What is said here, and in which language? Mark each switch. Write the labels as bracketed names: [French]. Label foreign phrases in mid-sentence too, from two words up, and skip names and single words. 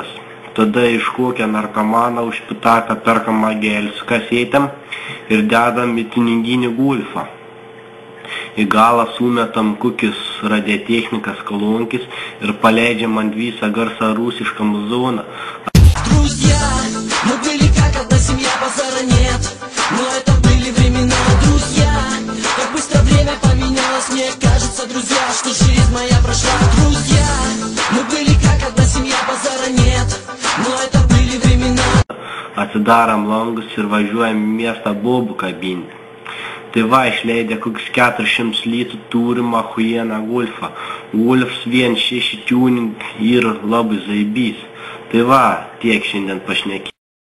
[Lithuanian] Tada iš kokią narkomaną už pitaką perkam magelį su kasetėm ir dedam į tuninginį golfą. Į galą sumetam kokius radiotechnikas kolonkis ir paleidžiam ant visą garsą rusišką muzoną. [Russian] Друзья, мы были как одна семья, базара нет. Но это были времена, друзья. Как быстро время поменялось, мне кажется, друзья, что жизнь моя прошла. Друзья, мы были как одна семья, базара нет. Но это были времена. [Lithuanian] Atsidaram langus ir važiuojam į miestą bobų kabinti. Tai išleidę kokius 400 litų turim ahujeną golfą. Golfs 1.6 tuning ir labai zaibys. Tai tiek šiandien pašnekėjau.